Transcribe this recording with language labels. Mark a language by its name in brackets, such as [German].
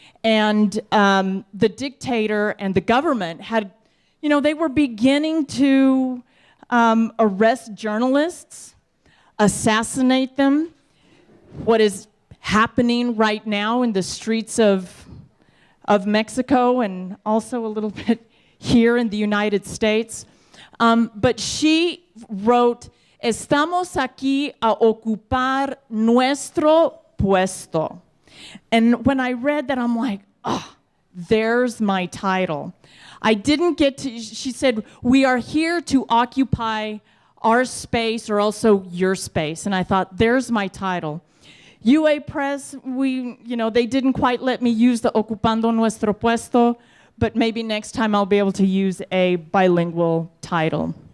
[English] And the dictator and the government had, they were beginning to arrest journalists, assassinate them. What is happening right now in the streets of Mexico and also a little bit here in the United States. But she wrote, [Spanish] "Estamos aquí a ocupar nuestro puesto." [English] And when I read that, I'm like, oh, there's my title. I didn't get to, she said, "We are here to occupy our space or also your space." And I thought, there's my title. UA Press, they didn't quite let me use the Ocupando Nuestro Puesto, but maybe next time I'll be able to use a bilingual title.